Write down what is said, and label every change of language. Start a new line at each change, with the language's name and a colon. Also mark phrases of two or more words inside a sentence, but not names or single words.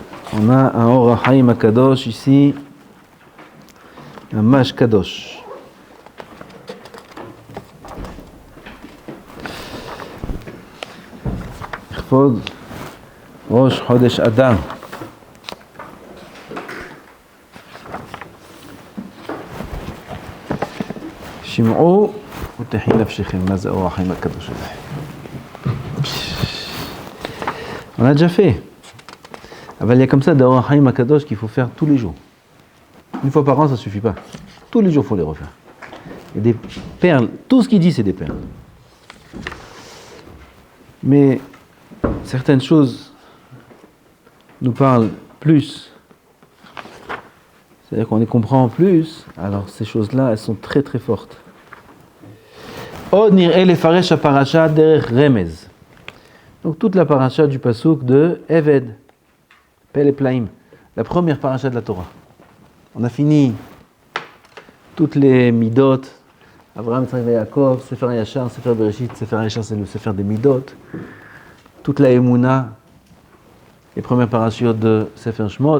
French: On a un Or HaChaim HaKadosh ici, un Mash Kadosh.
Hebrew: לכבוד ראש חודש אדר. שמעו ותחי נפשכם. מה זה אור החיים הקדוש הזה?
French: On a déjà fait. Mais il y a comme ça d'Or HaChaim HaKadosh qu'il faut faire tous les jours. Une fois par an, ça ne suffit pas. Tous les jours, il faut les refaire. Il y a des perles. Tout ce qu'il dit, c'est des perles. Mais certaines choses nous parlent plus. C'est-à-dire qu'on les comprend plus. Alors ces choses-là, elles sont très très fortes.
Hebrew: עוד נראה לפרש הפרשה דרך רמז.
French: Donc toute la paracha du pasuk de Eved. Peleplaim, la première paracha de la Torah. On a fini toutes les midot, Abraham, Yitzhak et Yaakov, Sefer Yachar, Sefer Bereshit, Sefer Yachar c'est le Sefer des midot, toute la Emouna, les premières parachutes de Sefer Shmot.